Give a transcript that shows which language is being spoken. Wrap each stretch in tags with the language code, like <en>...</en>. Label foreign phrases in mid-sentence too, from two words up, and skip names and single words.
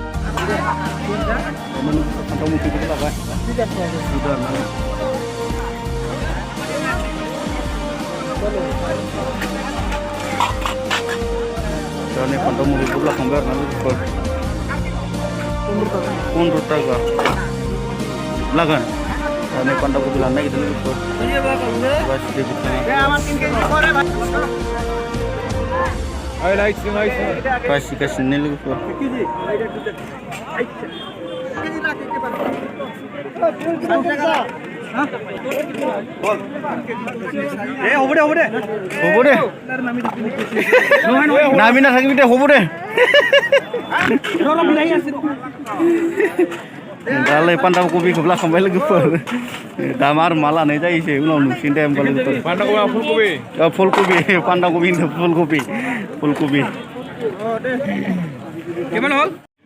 <brx>फान्थाव मुखिखौबो लाबाय दा नै फान्थाव मुखिखौबो लाखांबाय आरोना लोगोफोर 15 टाका लागोन दा नै फान्थाव मुखि लानो नागिरदों लोगोफोर बासिदो बिथाङा बासिगासिनो लोगोफोर</brx> <as>হ'ব দে নামি নাথাকিবি দে হ'ব দে</as> <brx>दालाय बान्दा कबिखौ लाखांबाय लोगोफोर दा आरो मा लानाय जायोसै उनाव नुसिगोन दे होमबा लोगोफोर बान्दा कबि फुलकबि बान्दा कबि फुलकबि</brx> <as>কিমান হ'ল</as>